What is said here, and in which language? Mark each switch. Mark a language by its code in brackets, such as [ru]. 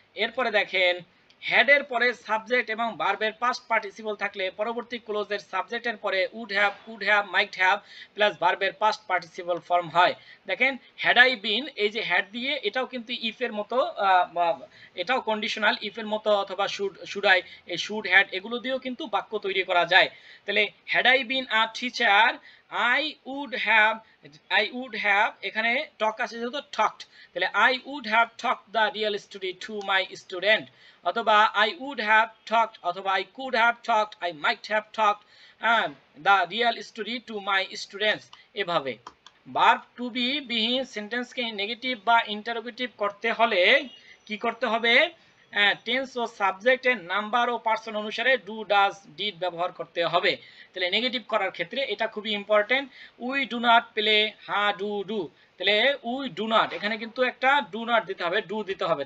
[bn] এরপরে দেখেন হ্যাড এর পরে সাবজেক্ট এবং ভার্বের পাস্ট পার্টিসিপল থাকলে পরবর্তী ক্লোজের সাবজেক্টের পরে would have, might have plus ভার্বের পাস্ট পার্টিসিপল ফর্ম হয়। দেখেন হ্যাড আই বিন, এই যে হ্যাড দিয়ে এটাও কিন্তু ইফ এর মতো, এটাও কন্ডিশনাল ইফ এর মতো, অথবা শুড আই, এই শুড হ্যাড এগুলো দিয়েও কিন্তু বাক্য তৈরি করা যায়। তাহলে [en] had I been a teacher I would have [bn] এখানে টক আছে যেহেতু টকড, তাহলে [en] I would have talked the real story to my student, অথবা I would have talked, অথবা I could have talked, I might have talked the real story to my students। [bn] এভাবে verb two B বিহীন সেন্টেন্সকে negative বা interrogative করতে হলে কি করতে হবে, টেন্স ও সাবজেক্টের নাম্বার ও পার্সন অনুসারে ডু, ডাজ, ডিড ব্যবহার করতে হবে। তাহলে নেগেটিভ করার ক্ষেত্রে এটা খুবই important. [en] we do not play, [bn] Ha do do, তাহলে উই ডু নট, এখানে কিন্তু একটা ডু নট দিতে হবে, ডু দিতে হবে।